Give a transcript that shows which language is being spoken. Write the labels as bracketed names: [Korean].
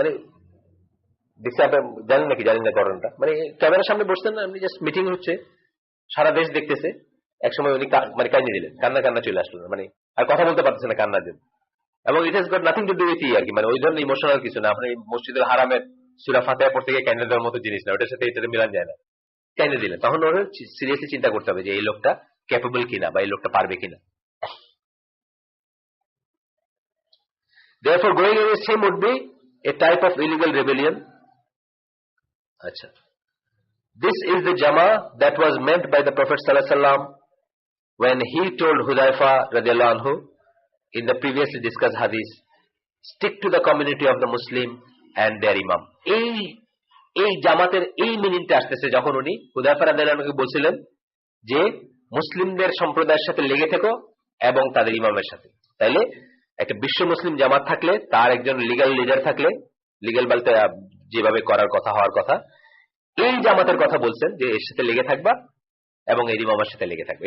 [Bangla] মানে দেখছি আপনি জানেন নাকি, জানেন না ঘটনাটা, মানে ক্যামেরার সামনে বসতেন না, এমনি জাস্ট মিটিং হচ্ছে, সারা দেশ দেখতেছে, একসময় উনি মানে কাইন্দে দিলেন, কান্না চলে আসলো, মানে আর কথা বলতে পারতেছে না কান্নার জন্য। এবং [English] it has got nothing to do with [Bangla] আর কি, মানে ওই ধরনের ইমোশনাল কিছু না। আপনি মসজিদুল হারামের সূরা ফাতিহা পড়তে গিয়ে কাইন্দে দেওয়ার মতো জিনিস না, ওটার সাথে এটাতে মিলান যায় না। কাইন্দে দিলেন, তখন ওরা সিরিয়াসলি চিন্তা করতে হবে যে এই লোকটা ক্যাপেবল কিনা বা এই লোকটা পারবে কিনা। [English] Therefore, going against him would be a type of illegal rebellion. Achha. This is the Jama that was meant by the Prophet ﷺ when he told Hudhaifa radiallahu anhu in the previously discussed hadith, stick to the community of the Muslim and their Imam. [Bangla] এই জামাতের এই মিনিংটা আসতেছে যখন উনি হুদায়ফা রাদিয়াল্লাহু আনহুকে বলছিলেন যে মুসলিমদের সম্প্রদায়ের সাথে লেগে থেকো এবং তাদের ইমামের সাথে। তাইলে একটা বিশ্ব মুসলিম জামাত থাকলে, তার একজন লিগ্যাল লিডার থাকলে, লিগ্যাল বলতে যেভাবে করার কথা হওয়ার কথা, এই জামাতের কথা বলছেন যে এর সাথে লেগে থাকবা এবং এর ইমামের সাথে লেগে থাকবে।